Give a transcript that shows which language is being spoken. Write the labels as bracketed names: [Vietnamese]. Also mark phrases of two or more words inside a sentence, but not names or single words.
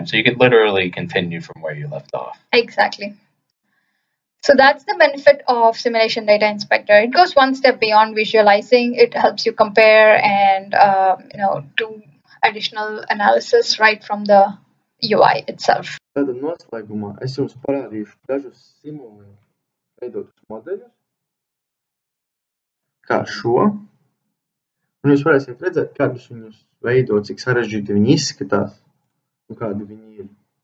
[English] So you can literally continue from where you left off. Exactly. So that's the benefit of Simulation Data Inspector. It goes one step beyond visualizing. It helps you compare and do additional analysis right from the UI itself. [Latvian] Tad noslēgumā es jums parādīšu dažus Simulink veidotus modeļus, kā šo, un jūs varēsiet redzēt, kādus viņus veido, cik sarežģīti viņi izskatās un kādi viņi ir.